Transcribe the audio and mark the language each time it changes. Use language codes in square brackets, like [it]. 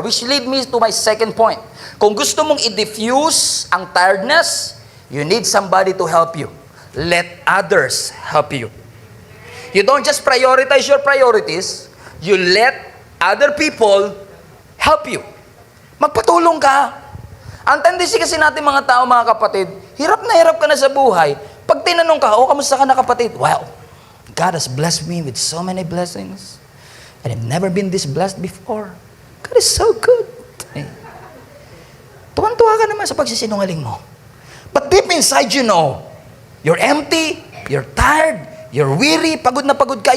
[en] Which lead me to my second point. [tl] Kung gusto mong i-diffuse ang tiredness, [en] you need somebody to help you. Let others help you. You don't just prioritize your priorities, you let other people help you. [tl] Magpatulong ka. Ang tendency kasi natin mga tao, mga kapatid, hirap ka na sa buhay. Pag tinanong ka, kamusta ka na kapatid? [en] Wow, God has blessed me with so many blessings. And I've never been this blessed before. God is so good. [tl] Tuwan-tuwa ka naman sa pagsisinungaling mo. [en] But deep inside you know, you're empty, you're tired, you're weary, [tl] pagod na pagod ka.